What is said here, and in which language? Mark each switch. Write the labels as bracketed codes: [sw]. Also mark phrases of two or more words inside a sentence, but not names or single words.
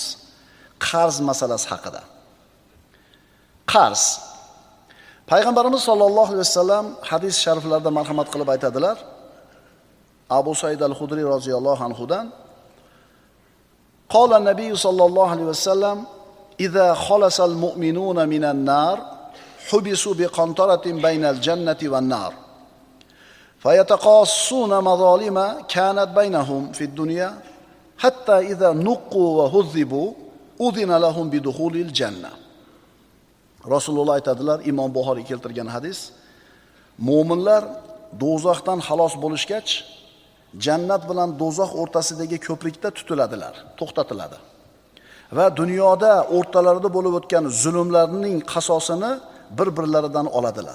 [uz] Qarz masalasi haqida. Qarz. Payg'ambarimiz [ar] صلى الله عليه وسلم [uz] hadis shariflarda marhamat qilib aytadilar. [ar] أبو سعيد الخدري رضي الله عنه قال النبي صلى الله عليه وسلم إذا خلص المؤمنون من النار حبسوا بقنطرة بين الجنة والنار فيتقاصون مظالم كانت بينهم في الدنيا حتى إذا نقوا وهذبوا أذن لهم بدخول الجنة. Rasululloh aytadilar, Imom Buxoriy keltirgan hadis, mu'minlar do'zaxdan xalos bo'lishgach, jannat bilan do'zax o'rtasidagi ko'prikda tutiladilar, to'xtatiladi. Va dunyoda o'rtalarida bo'lib o'tgan zulmlarning qasosini bir-birlaridan oladilar.